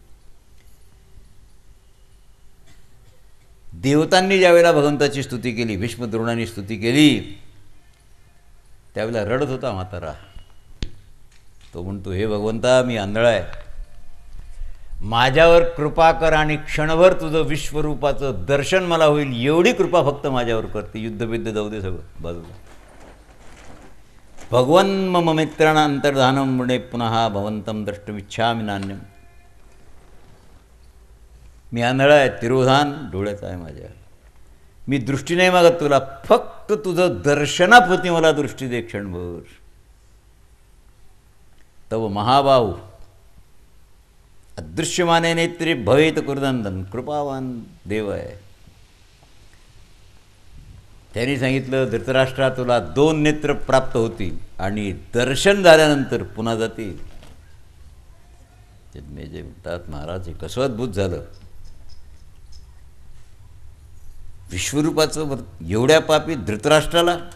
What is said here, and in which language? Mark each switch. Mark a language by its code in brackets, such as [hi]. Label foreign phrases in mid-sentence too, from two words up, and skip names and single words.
[mr] देवतांनी ज्यावेळेला भगवंताची स्तुती केली, भीष्म द्रोणांनी स्तुती केली, त्यावेळेला रडत होता म्हातारा. तो म्हणतो, हे भगवंता, मी आंधळा आहे, माझ्यावर कृपा कर आणि क्षणभर तुझं विश्वरूपाचं दर्शन मला होईल एवढी कृपा फक्त माझ्यावर करते. युद्धबिद्ध जाऊ दे सगळं बाजूला. [sa] भगवन् मम मित्राण अंतर्धानम मुणे पुनः भवंतम द्रष्टुमिच्छामि नान्यम. [mr] मी आंधळा आहे, तिरोधान डोळ्याचं आहे माझ्या. मी दृष्टी नाही मागत तुला, फक्त तुझं दर्शनाप्रती मला दृष्टी दे क्षणभर. [sa] तव महाबाहू अदृश्यमाने नेत्री भवेत कुर्दंदन. [mr] कृपावान देव आहे. त्यांनी सांगितलं, धृतराष्ट्रा, तुला 2 नेत्र प्राप्त होतील आणि दर्शन झाल्यानंतर पुन्हा जातील. जन्मेजय म्हणतात, महाराज हे कसं अद्भुत झालं. विश्वरूपाचं एवढ्या पापी धृतराष्ट्राला.